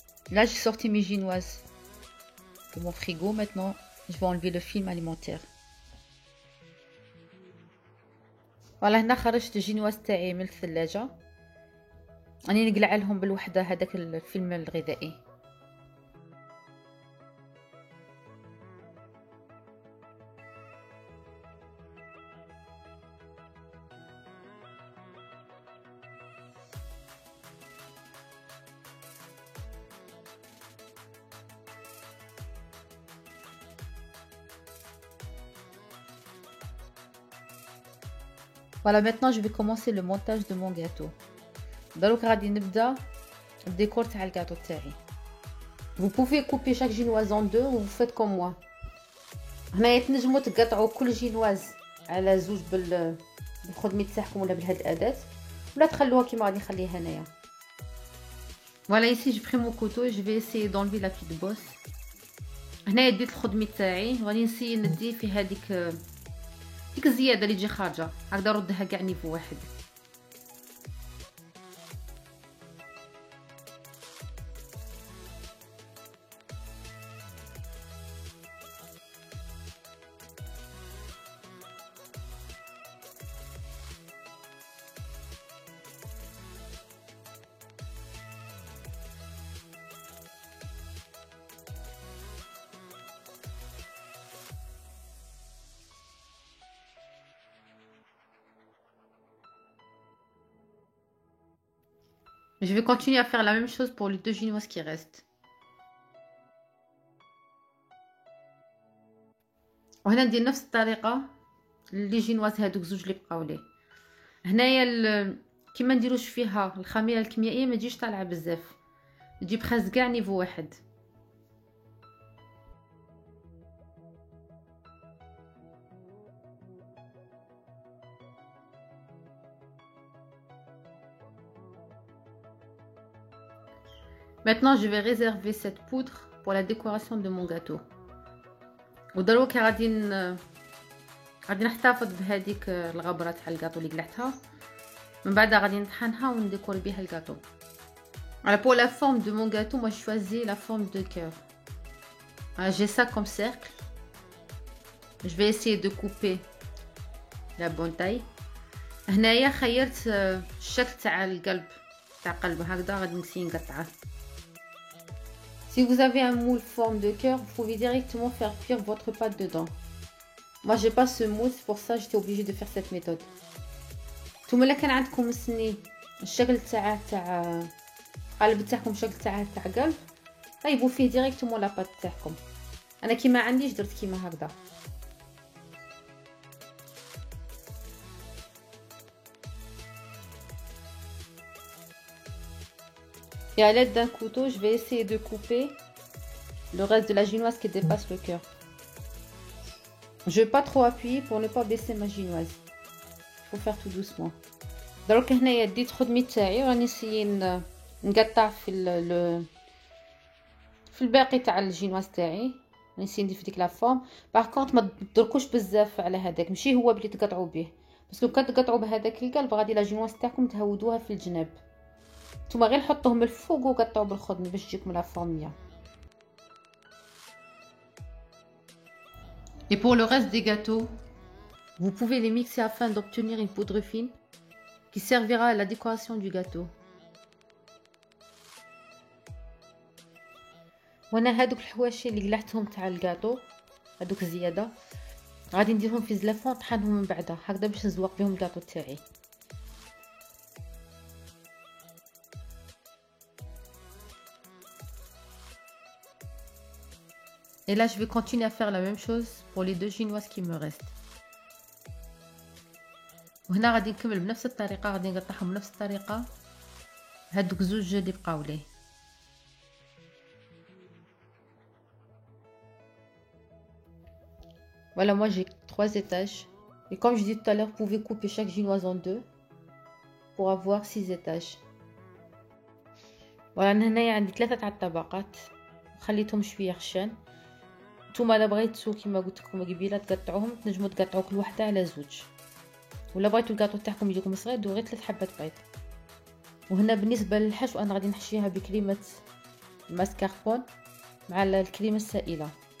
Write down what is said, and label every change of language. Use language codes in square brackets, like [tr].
[fr] Là, j'ai sorti mes chinoises de mon frigo. Maintenant, je vais enlever le film alimentaire. Voilà, [ar] هنا خرجت الجينواز تاعي من الثلاجة. راني نقلع لهم بالوحدة هذاك الفيلم الغذائي. [fr] Voilà, maintenant je vais commencer le montage de mon gâteau. [ar] دروك غادي نبدا الديكور تاع الجاتو تاعي. [fr] Vous pouvez couper chaque génoise en deux ou vous faites comme moi. [ar] هنايا تنجموا تقطعوا كل جينواز على زوج بالخدمي تاعكم ولا بهاد الاداه، ولا تخلوها كيما غادي نخليها هنايا. [fr] Voilà, ici j'ai pris mon couteau et je vais essayer d'enlever la petite bosse. [ar] هنايا ديت الخدمي تاعي وغادي نسي ندي في هذيك ديك الزياده اللي تجي خارجه، هكذا نردها كاع نيفو واحد. [fr] Je vais continuer à faire la même chose pour les deux génoises qui restent. [ar] وهنا ندير نفس الطريقه لي جينواز هذوك زوج اللي بقاو لي. هنايا كيما نديروش فيها الخميره الكيميائيه ما تجيش طالعه بزاف، تجي بخاز كاع نيفو واحد. [fr] Maintenant, je vais réserver cette poudre pour la décoration de mon gâteau. [ar] ودروك غادي نحتفظ بهذيك الغبره تاع الجاتو اللي قلعتها، من بعد غادي نطحنها ونديكور بها الجاتو. [fr] Alors pour la forme de mon gâteau, moi je choisis la forme de cœur. J'ai ça comme cercle. Je vais essayer de couper la bonne taille. [ar] هنايا خيرت الشكل تاع القلب تاع قلب هكذا غادي نسي نقطعه. [fr] Si vous avez un moule forme de cœur, vous pouvez directement faire cuire votre pâte dedans. Moi j'ai pas ce moule, c'est pour ça que j'étais obligée de faire cette méthode. [ar] نتوما الا كان عندكم السني الشكل تاع قلب تاعكم الشكل تاع قلب، طيبوا فيه [fr] ديريكتومون لا بات [ar] تاعكم. انا كيما عنديش درت كيما هكذا. [fr] Et à l'aide d'un couteau, je vais essayer de couper le reste de la génoise qui dépasse le cœur. Je vais pas trop appuyer pour ne pas baisser ma génoise. Il faut faire tout doucement. [ar] دروك هنايا ديت خدمي تاعي وراني نسيي نقطع في الباقي تاع الجينواز تاعي، نسيي ندير في ديك [fr] لا فورم. [ar] باغ كونط ما تدركوش بزاف على هذاك، ماشي هو بلي تقطعوا به، [fr] باسكو [ar] كان تقطعوا بهذاك القلب غادي لا جينواز تاعكم تهودوها في الجناب. نتوما غير حطوهم الفوق وقطعوا بالخدمي باش تجيكم [fr] لا فورميه. Et pour le reste des gâteaux, vous pouvez les mixer afin d'obtenir une poudre fine qui servira à la décoration du gâteau. [ar] وانا هادوك الحواشي اللي قلعتهم تاع الجاتو هادوك الزياده غادي نديرهم في زلافه ونطحنهم من بعدها هكذا باش نزوق بهم الجاتو تاعي. [fr] Et là, je vais continuer à faire la même chose pour les deux chinoises qui me restent. [ar] وهنا غادي نكمل بنفس الطريقة، غادي نقطعهم بنفس الطريقة هادوك زوج اللي بقاو لي. [fr] Voilà, moi j'ai 3 étages. Et comme je disais tout à l'heure, vous pouvez couper chaque chinoise en deux pour avoir 6 étages. Voilà, [ar] هنايا عندي 3 تاع الطبقات خليتهم شويه خشان. نتوما الا بغيتو كيما قلت لكم قبيله تقطعوهم، تنجموا تقطعوا كل وحده على زوج، ولا بغيتو الكاطو تاعكم يجيكم صغير دو غير 3 حبات بيض. وهنا بالنسبه للحشو انا غادي نحشيها بكريمه الماسكاربون مع الكريمه السائله.